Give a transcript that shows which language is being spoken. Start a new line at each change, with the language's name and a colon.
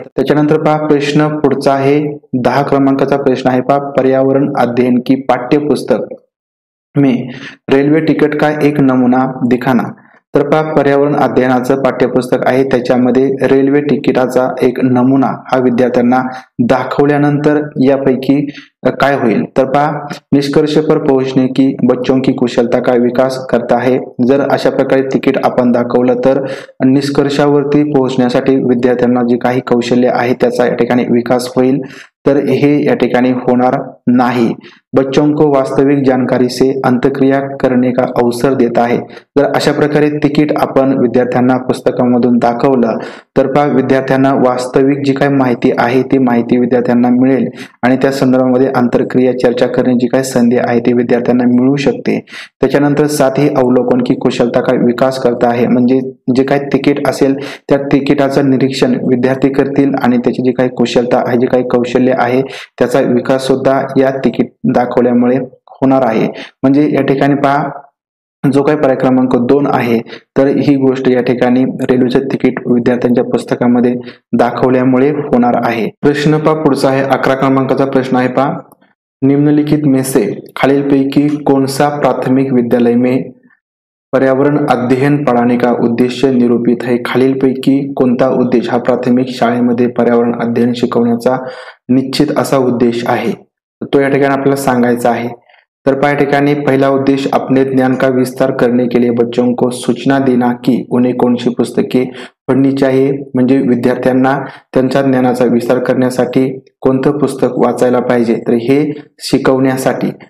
Marathi: त्याच्यानंतर पहा प्रश्न पुढचा आहे 10 क्रमांकाचा प्रश्न आहे पहा,
Hindi: पर्यावरण अध्ययन की पाठ्यपुस्तक में रेल्वे तिकीट का एक नमुना दिखाना।
Marathi: तर पहा पर्यावरण अध्ययनाचं पाठ्यपुस्तक आहे त्याच्यामध्ये रेल्वे तिकिटाचा एक नमुना हा विद्यार्थ्यांना दाखवल्यानंतर यापैकी काय होईल। तर पहा
Hindi: निष्कर्ष पर पहुंचने की बच्चों की कुशलता का विकास करता है।
Marathi: जर अशा प्रकारे तिकीट आपण दाखवलं तर निष्कर्षावरती पोहोचण्यासाठी विद्यार्थ्यांना जे काही कौशल्य आहे त्याचा या ठिकाणी विकास होईल, तर हे या ठिकाणी होणार नाही।
Hindi: बच्चों को वास्तविक जानकारी से अंतक्रिया करने का अवसर देता है।
Marathi: जर अशा प्रकारे तिकीट आपण विद्यार्थ्यांना पुस्तकामधून दाखवलं तर पहा विद्यार्थ्यांना वास्तविक जी काही माहिती आहे ती माहिती विद्यार्थ्यांना मिळेल आणि त्या संदर्भामध्ये आंतरक्रिया चर्चा करण्याची काय संधी आहे ती विद्यार्थ्यांना मिळू शकते। त्याच्यानंतर
Hindi: साथ ही अवलोकन की कुशलता का विकास करता है,
Marathi: म्हणजे जे काही तिकीट असेल त्या तिकिटाचं निरीक्षण विद्यार्थी करतील आणि त्याची जी काही कुशलता आहे जे काही कौशल्य आहे त्याचा विकास सुद्धा या तिकीट दाखवल्यामुळे होणार आहे। म्हणजे या ठिकाणी पहा जो काही पर्याय क्रमांक 2 आहे तर ही गोष्ट या ठिकाणी रेल्वेचे तिकीट विद्यार्थ्यांच्या पुस्तकामध्ये दाखवल्यामुळे होणार आहे। प्रश्न पहा पुढचा आहे 11 क्रमांकाचा प्रश्न आहे पहा,
Hindi: निम्नलिखित में से खालीलपैकी कौन सा प्राथमिक विद्यालय में पर्यावरण अध्ययन पढ़ाने का उद्देश्य निरूपित है।
Marathi: खालीलपैकी कोणता उद्देश हा प्राथमिक शाळेमध्ये पर्यावरण अध्ययन शिकवण्याचा निश्चित असा उद्देश आहे तो या ठिकाणी आपल्याला सांगायचा आहे। तर पहा या ठिकाणी पहिला उद्देश
Hindi: अपने ज्ञान का विस्तार करने के लिए बच्चों को सूचना देना कि उन्हें कौन सी पुस्तके पढ़नी चाहिए,
Marathi: म्हणजे विद्यार्थ्यांना त्यांच्या ज्ञानाचा विस्तार करण्यासाठी कोणतं पुस्तक वाचायला पाहिजे तर हे शिकवण्यासाठी।